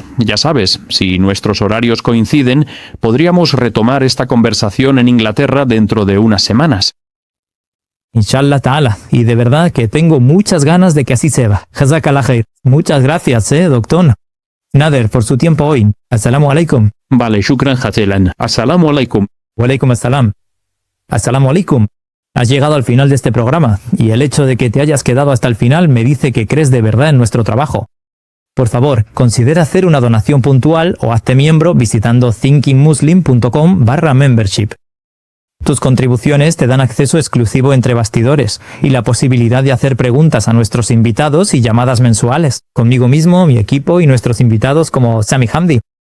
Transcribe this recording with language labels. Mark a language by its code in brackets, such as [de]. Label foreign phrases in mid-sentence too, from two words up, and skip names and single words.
[es] Ya sabes, si nuestros horarios coinciden, podríamos retomar esta conversación en Inglaterra dentro de unas semanas. [ar] إن شاء الله تعالى. [es] Y de verdad que tengo muchas ganas de que así sea. [ar] جزاك الله خير. [es] Muchas gracias, doctor Nader, por su tiempo hoy. [ar] السلام عليكم. Vale, شكرا جزيلا. السلام عليكم. وعليكم السلام. السلام عليكم. [es] Has llegado al final de este programa, y el hecho de que te hayas quedado hasta el final me dice que crees de verdad en nuestro trabajo. Por favor, considera hacer una donación puntual o hazte miembro visitando thinkingmuslim.com/membership. Tus contribuciones te dan acceso exclusivo entre bastidores y la posibilidad de hacer preguntas a nuestros invitados y llamadas mensuales, conmigo mismo, mi equipo y nuestros invitados como Sami Hamdi.